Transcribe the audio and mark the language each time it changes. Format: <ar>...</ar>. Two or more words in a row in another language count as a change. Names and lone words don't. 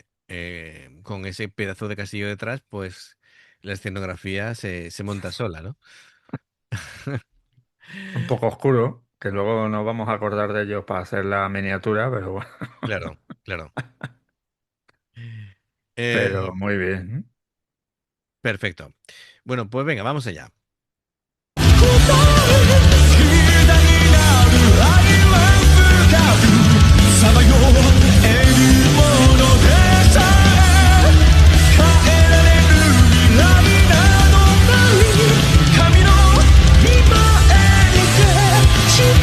<es>Con ese pedazo de castillo detrás, pues la escenografía se monta sola, ¿no? Un poco oscuro, que luego nos vamos a acordar de ellos para hacer la miniatura, pero bueno. Claro, claro. Eh, Pero muy bien. perfecto. Bueno, pues venga, vamos allá.</es> <ja>さまよえるものでさえ変えられる未来などない神の今へて誓</ja>